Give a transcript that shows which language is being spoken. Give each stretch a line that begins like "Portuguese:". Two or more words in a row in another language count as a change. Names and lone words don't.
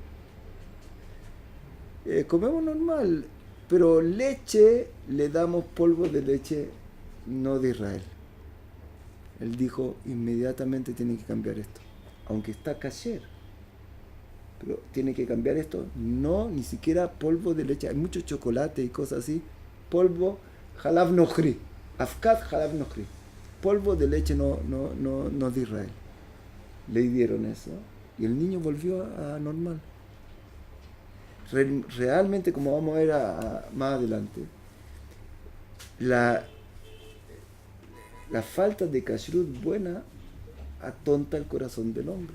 Spanish: Comemos normal, pero leche, le damos polvo de leche no de Israel. Él dijo, inmediatamente tiene que cambiar esto, aunque está kasher, pero tiene que cambiar esto, no, ni siquiera polvo de leche, hay mucho chocolate y cosas así, polvo,
Hebrew: חלב נכרי, אבקת חלב נכרי,
Spanish: polvo de leche no de Israel. Le dieron eso y el niño volvió a normal. Realmente, como vamos a ver más adelante, la falta de kashrut buena atonta el corazón del hombre.